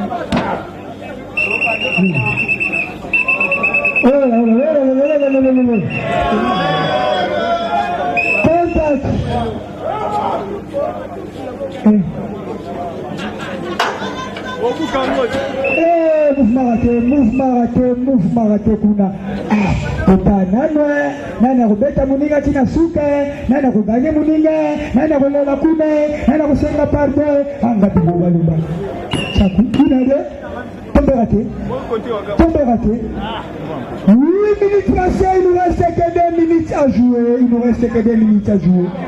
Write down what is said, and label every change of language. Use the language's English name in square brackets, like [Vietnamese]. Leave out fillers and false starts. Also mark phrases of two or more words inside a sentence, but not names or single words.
[French] Oh là. Contact. Mouvement raté, kuna. Nana Robeta Muninga Tina Suke, Nana Rogane Muninga, Nana Rola Kune, Nana Rosenga Pardo, Angati Bobaluba. Tombé raté. 8 minutes passées, il nous reste que 2 minutes à jouer.